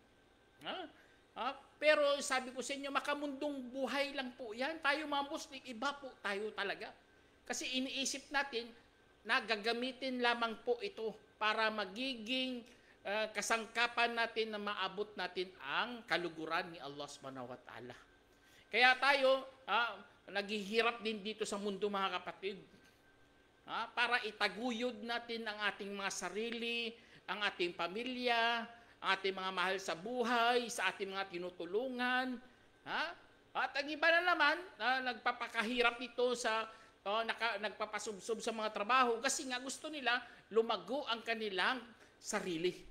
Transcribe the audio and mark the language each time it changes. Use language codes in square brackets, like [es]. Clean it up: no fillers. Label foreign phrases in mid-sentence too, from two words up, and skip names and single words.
[tl] Pero sabi ko sa inyo, makamundong buhay lang po yan. Tayo mga Muslim, iba po tayo talaga. Kasi iniisip natin, na gagamitin lamang po ito para magiging kasangkapan natin na maabot natin ang kaluguran ni Allah [ar] سبحانه وتعالى. [tl] Kaya tayo, naghihirap din dito sa mundo mga kapatid. Para itaguyod natin ang ating mga sarili, ang ating pamilya, ang ating mga mahal sa buhay, sa ating mga tinutulungan. At ang iba na naman, nagpapakahirap dito sa nagpapasubsob sa mga trabaho kasi nga gusto nila lumago ang kanilang sarili.